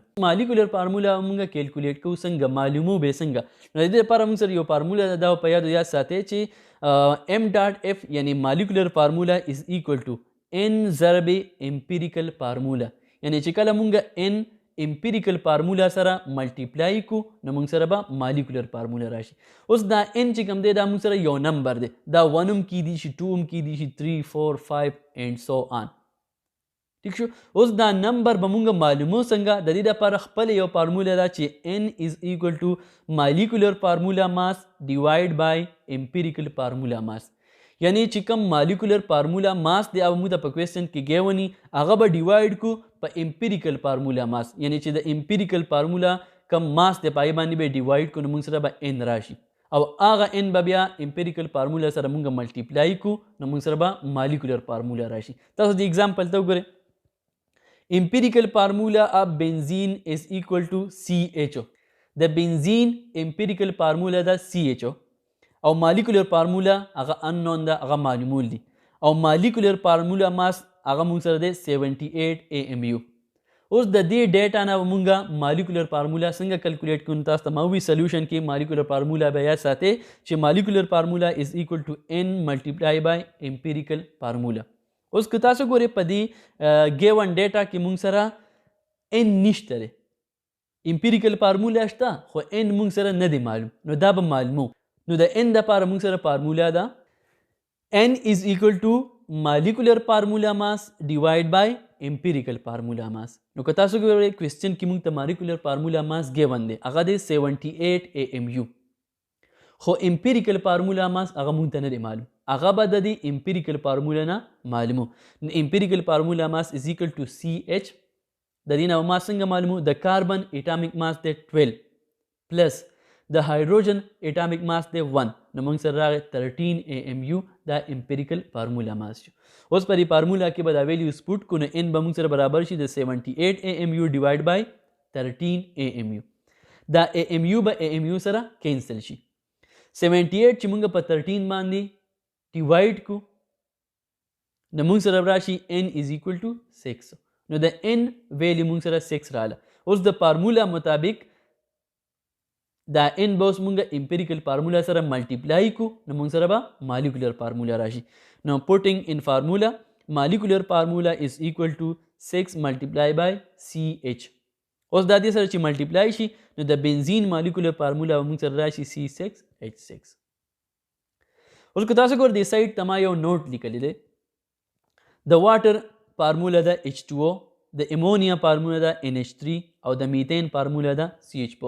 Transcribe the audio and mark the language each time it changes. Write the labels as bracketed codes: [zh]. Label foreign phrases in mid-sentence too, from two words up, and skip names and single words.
[en] molecular formula [ps] موږ کیلکولیټ کوو څنګه، معلومو به څنګه، نو د دې لپاره موږ سره یو فارمولا ده، دا په یاد ساتئ چې m.f یعنی [en] molecular formula is equal to n [ps] ضرب [en] empirical formula. [ps] یعنی چې کله موږ [en] n empirical formula [ps] سره ملټیپلای کو نو موږ سره به [en] molecular formula [ps] راشي. اوس دا n چې کوم دی دا موږ سره یو نمبر دی، دا 1 هم کیدی شي، 2 هم کیدی شي، 3 4 5 [en] and so on. [ps] ٹھیک شو. اوس دا نمبر به موږ معلومو څنګه، د دې لپاره خپل یو فارمولا ده چې [en] n is equal to molecular formula mass divide by empirical formula mass. [ps] یعنی چې کوم [en] molecular formula mass [ps] دی او موږ ته په کوېسچن کې ګیونی هغه به ډیوایډ کو په [en] empirical formula mass, [ps] یعنی چې د [en] empirical formula [ps] کم ماس دی پای باندې به ډیوایډ کو نو موږ سره به n راشي، او هغه n به بیا [en] empirical formula [ps] سره موږ ملټیپلای کو نو موږ سره به [en] molecular formula [ps] راشي. تاسو د ایگزامپل ته وګورئ، [en] Empirical formula of benzene is equal to CHO. The benzene empirical formula [ps] دا CHO او [en] molecular formula [ps] هغه unknown دا هغه معلومول دي او [en] molecular formula mass [ps] هغه موږ سره دی 78 AMU. اوس د دې ډیټا نه مونږه [en] molecular formula [ps] څنګه کیلکولیټ کوو تاسو ته ما وی سولوشن کې [en] molecular formula [ps] به یاد ساتئ چې [en] molecular formula is equal to n multiplied by empirical formula. [ps] اوس که تاسو ګورئ په دې [en] given data [ps] کې مونږ سره n نشته دی [en] empirical formula [ps] شته خو n مونږ سره نه دی معلوم نو دا به معلومو نو د n دپاره مونږ سره فارمولا ده [en] n is equal to molecular formula mass divided by empirical formula mass. [ps] نو که تاسو ګورئ کوېسچن کې مونږ ته [en] molecular formula mass given [ps] دی هغه دی 78 AMU خو [en] empirical formula mass [ps] هغه مونږ ته نه دی معلوم هغه به د دې [en] empirical formula [ps] نه معلومو. نو [en] empirical formula mass is equal to CH [ps] د دې نه ما څنګه معلومو د کاربن [en] atomic mass [ps] دی 12 پلس د هایدروجن [en] atomic mass [ps] دی 1 نو موږ سره راغی 13 AMU دا [en] empirical formula mass [ps] شو. اوس په دې فارمولا کې به دا [en] values put [ps] کو نو n به موږ سره برابر شي د 78 AMU [en] divide by [ps] 13 AMU. دا AMU به AMU سره کینسل شي 78 چې موږ په 13 باندې ډیوایډ کو نو موږ سره راشي [en] n is equal to 6 [ps] نو د n ویلیو موږ سره 6 رااله. اوس د فارمولا مطابق دا n به اوس مونږ [en] empirical formula [ps] سره ملټیپلای کو نو مونږ سره به [en] molecular formula [ps] راشي. [en] نو putting in formula molecular formula is equal to 6 multiplied by CH. [ps] اوس دا دې سره چې ملټیپلای شي نو د بنزین [en] molecular formula [ps] مونږ سره راشي C6H6. اوس که تاسو ګور دې سایډ ته ما یو نوٹ لیکلی دی د [en] water formula [ps] ده H2O د [en] ammonia formula [ps] ده NH3 او د [en] methane formula [ps] ده CH4.